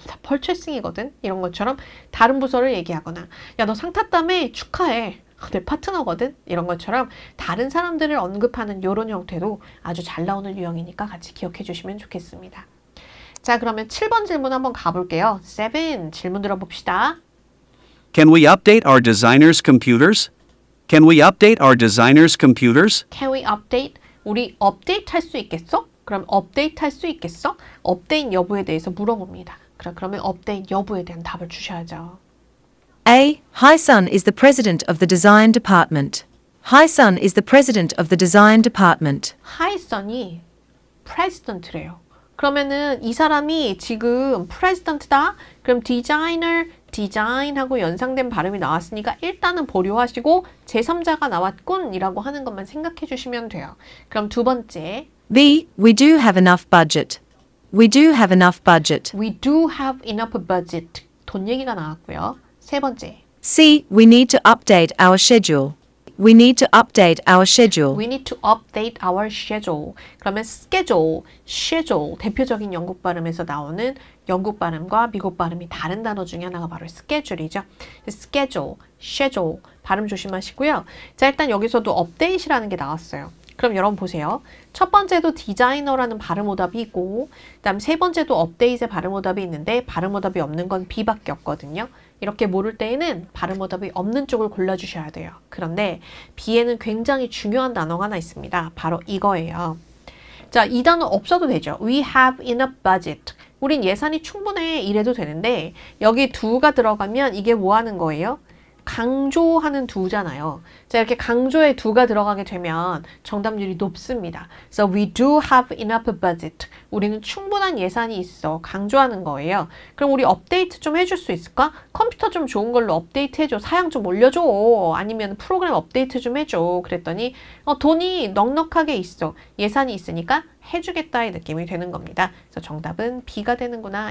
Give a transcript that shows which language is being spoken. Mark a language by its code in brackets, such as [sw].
[ko] 다 펄체싱이거든. 이런 것처럼 다른 부서를 얘기하거나 야 너 상 탔다며? 축하해. 내 파트너거든? 이런 것처럼 다른 사람들을 언급하는 이런 형태도 아주 잘 나오는 유형이니까 같이 기억해 주시면 좋겠습니다. 자, 그러면 7번 질문 한번 가볼게요. 7 질문 들어봅시다. [en] Can we update our designers' computers? Can we update our designers' computers? Can we update? [ko] 우리 업데이트 할 수 있겠어? 그럼 업데이트 할 수 있겠어? 업데이트 여부에 대해서 물어봅니다. 그러면 업데이트 여부에 대한 답을 주셔야죠. [en] A. Hi-sun is the president of the design department. Hi-sun is the president of the design department. [ko] 하이선이 president래요. 그러면은 이 사람이 지금 president다? 그럼 design하고 연상된 발음이 나왔으니까 일단은 보류하시고 제3자가 나왔군 이라고 하는 것만 생각해 주시면 돼요. 그럼 두 번째. [en] B. We do have enough budget. We do have enough budget. We do have enough budget. [ko] 돈 얘기가 나왔고요. 세 번째. [en] C. We need to update our schedule. We need to update our schedule. We need to update our schedule. [ko] 그러면 schedule 대표적인 영국 발음에서 나오는 영국 발음과 미국 발음이 다른 단어 중에 하나가 바로 schedule이죠. schedule 발음 조심하시고요. 자, 일단 여기서도 update이라는 게 나왔어요. 그럼 여러분 보세요. 첫 번째도 디자이너라는 발음오답이 있고 그다음 세 번째도 업데이트의 발음오답이 있는데 발음오답이 없는 건 B밖에 없거든요. 이렇게 모를 때에는 발음오답이 없는 쪽을 골라주셔야 돼요. 그런데 B에는 굉장히 중요한 단어가 하나 있습니다. 바로 이거예요. 자, 이 단어 없어도 되죠. [en] We have enough budget. [ko] 우린 예산이 충분해 이래도 되는데 여기 do가 들어가면 이게 뭐 하는 거예요? 강조하는 do잖아요. 자, 이렇게 강조에 do가 들어가게 되면 정답률이 높습니다. [en] So we do have enough budget. [ko] 우리는 충분한 예산이 있어. 강조하는 거예요. 그럼 우리 업데이트 좀 해줄 수 있을까? 컴퓨터 좀 좋은 걸로 업데이트 해줘. 사양 좀 올려줘. 아니면 프로그램 업데이트 좀 해줘. 그랬더니 돈이 넉넉하게 있어. 예산이 있으니까 해주겠다의 느낌이 되는 겁니다. 그래서 정답은 B가 되는구나.